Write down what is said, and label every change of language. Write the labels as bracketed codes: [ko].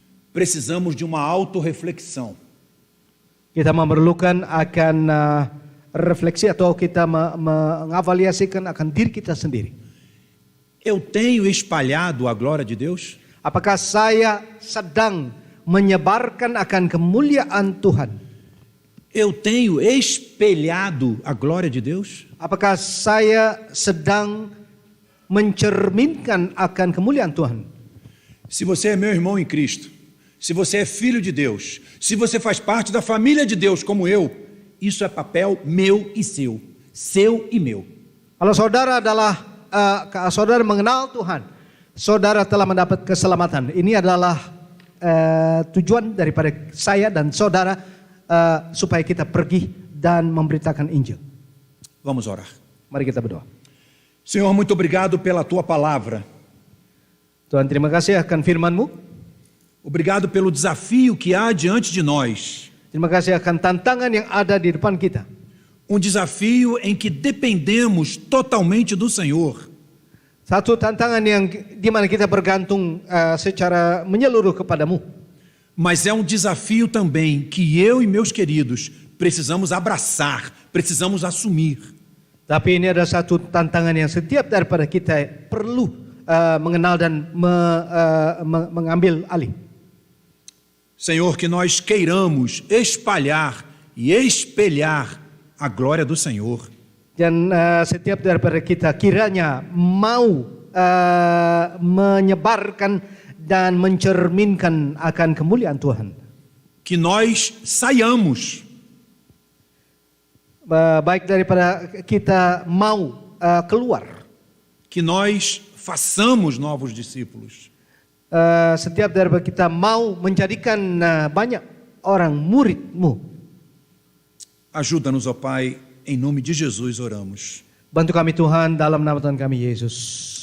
[pt] Precisamos de uma autorreflexão. [id] Kita memerlukan akan refleksi atau kita mengavaliasikan akan diri kita sendiri. [pt] Eu tenho espalhado a glória de Deus? [id] Apakah saya sedang menyebarkan akan kemuliaan Tuhan? [pt] Eu tenho espelhado a glória de Deus? [id] Apakah saya sedang mencerminkan akan kemuliaan Tuhan? [pt] Se você é meu irmão em Cristo, se você é filho de Deus, se você faz parte da família de Deus como eu, isso é papel meu e seu e meu. [id] Kalau saudara adalah saudara mengenal Tuhan, saudara telah mendapat keselamatan. Ini adalah tujuan daripada saya dan saudara supaya kita pergi dan memberitakan Injil. [pt] Vamos orar. [id] Mari kita berdoa. [pt] Senhor, muito obrigado pela tua palavra. [id] Tuhan, terima kasih akan firman-Mu. [pt] Obrigado pelo desafio que há diante de nós. [id] Terima kasih akan tantangan yang ada di depan kita. [pt] Um desafio em que dependemos totalmente do Senhor. [id] Satu tantangan yang di mana kita bergantung secara menyeluruh kepadamu. [pt] Mas é um desafio também que eu e meus queridos precisamos abraçar, precisamos assumir. [id] Tapi ini ada satu tantangan yang setiap daripada kita perlu mengenal dan mengambil alih. [pt] Senhor, que nós queiramos espalhar e espelhar a glória do Senhor. [id] Dan setiap daripada kita kiranya mau menyebarkan dan mencerminkan akan kemuliaan Tuhan. [pt] Que nós saiamos. [id] Baik daripada kita mau keluar. [pt] Que nós façamos novos discípulos. [id] Setiap daripada kita mau menjadikan banyak orang murid-Mu. [pt] Ajuda-nos, ó Pai, em nome de Jesus oramos. [id] Bantu kami Tuhan dalam nama Tuhan kami Yesus.